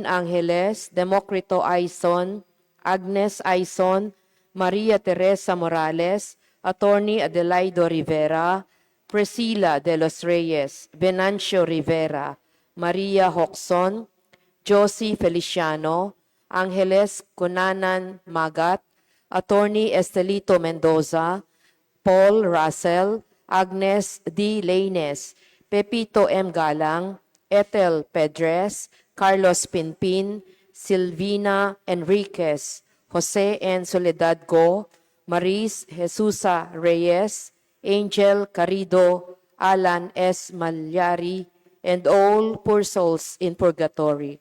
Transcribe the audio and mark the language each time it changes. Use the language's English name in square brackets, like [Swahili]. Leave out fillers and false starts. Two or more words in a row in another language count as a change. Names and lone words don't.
[English] Angeles, Democrito Aison, Agnes Aison, Maria Teresa Morales, Attorney Adelaido Rivera, Priscilla de los Reyes, Venancio Rivera, Maria Hoxon, Josie Feliciano, Angeles Cunanan Magat, Attorney Estelito Mendoza, Paul Russell, Agnes D. Laines, Pepito M. Galang, Ethel Pedres, Carlos Pinpin, Silvina Enriquez, Jose N. Soledad Go, Maris Jesusa Reyes, Angel Carido, Alan S. Malyari, and all poor souls in purgatory.